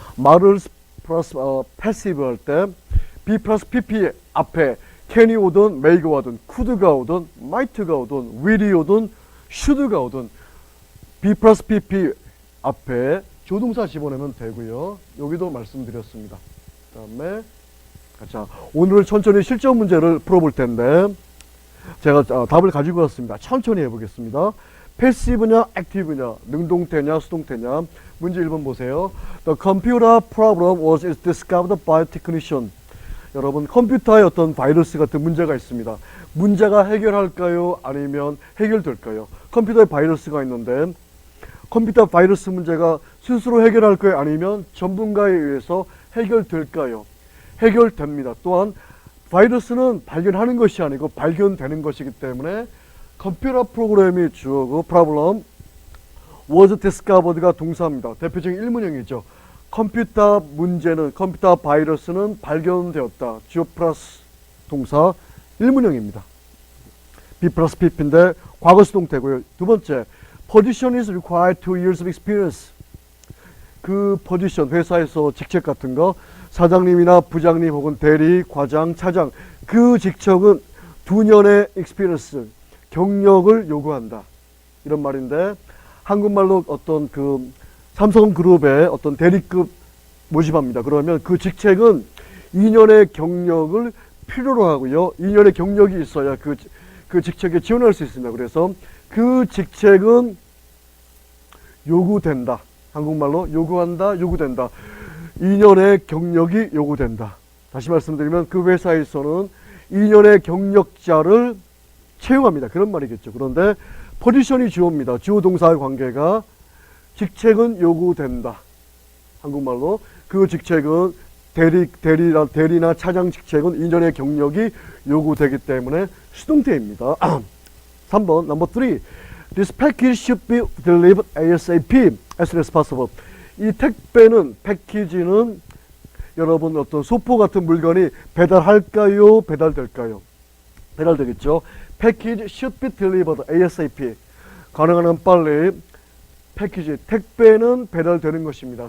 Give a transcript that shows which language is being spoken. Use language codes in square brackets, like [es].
[ko] 말을 플러스 패시브 할 때 B 플러스 PP 앞에 can이 오든 may가 오든 could가 오든 might가 오든 will이 오든 should가 오든 B 플러스 PP 앞에 조동사 집어넣으면 되고요. 여기도 말씀드렸습니다. 그 다음에 자, 오늘 천천히 실전 문제를 풀어볼 텐데 제가 답을 가지고 왔습니다. 천천히 해보겠습니다. 패시브냐 액티브냐 능동태냐 수동태냐. 문제 1번 보세요. [en] The computer problem was discovered by a technician. [ko] 여러분 컴퓨터에 어떤 바이러스 같은 문제가 있습니다. 문제가 해결할까요? 아니면 해결될까요? 컴퓨터에 바이러스가 있는데 컴퓨터 바이러스 문제가 스스로 해결할까요? 아니면 전문가에 의해서 해결될까요? 해결됩니다. 또한 바이러스는 발견하는 것이 아니고 발견되는 것이기 때문에 컴퓨터 프로그램이 주어고 problem was discovered가 동사입니다. 대표적인 1문형이죠. 컴퓨터 문제는 컴퓨터 바이러스는 발견되었다. 주어 플러스 동사 1문형입니다. B 플러스 PP인데 과거 수동태고요. 두 번째 [en] position is required 2 years of experience. [ko] 그 포지션 회사에서 직책 같은 거 사장님이나 부장님 혹은 대리, 과장, 차장 그 직책은 2년의 experience 경력을 요구한다. 이런 말인데 한국말로 어떤 그 삼성그룹의 어떤 대리급 모집합니다. 그러면 그 직책은 2년의 경력을 필요로 하고요. 2년의 경력이 있어야 그 직책에 지원할 수 있습니다. 그래서 그 직책은 요구된다. 한국말로 요구한다, 요구된다. 2년의 경력이 요구된다. 다시 말씀드리면 그 회사에서는 2년의 경력자를 채용합니다. 그런 말이겠죠. 그런데 포지션이 주어입니다. 주어 동사의 관계가 직책은 요구된다. 한국말로 그 직책은 대리나 차장 직책은 2년의 경력이 요구되기 때문에 수동태입니다. 3번, [en] number 3. This package should be delivered ASAP, as soon as possible. [ko] 이 택배는, 패키지는 여러분 어떤 소포 같은 물건이 배달할까요? 배달될까요? 배달되겠죠. [en] Package should be delivered ASAP. [ko] 가능한 한 빨리 패키지, 택배는 배달되는 것입니다.